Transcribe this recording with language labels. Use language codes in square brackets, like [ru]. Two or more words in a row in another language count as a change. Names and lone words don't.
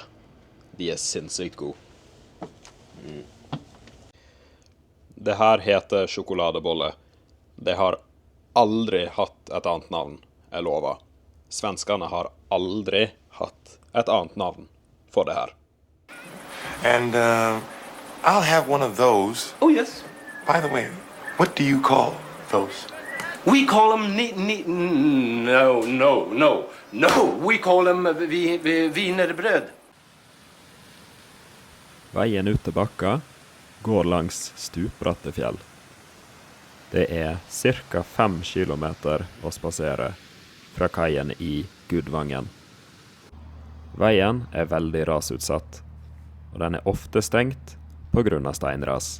[no] De er sinnssykt gode. Det her heter sjokoladebolle. Det har aldri hatt et annet navn, jeg lover. Svenskene har aldri hatt et annet navn for det her. [en] And I'll have one of those. Oh, yes. By the way, what do you call those? We call them no. We call them wienerbröd. [no] Veien ut til Bakka går langs stupbratte fjell. Det er cirka 5 kilometer å spasere fra kaien i Gudvangen. Veien er veldig rasutsatt, og den er ofte stengt på grunn av steinras.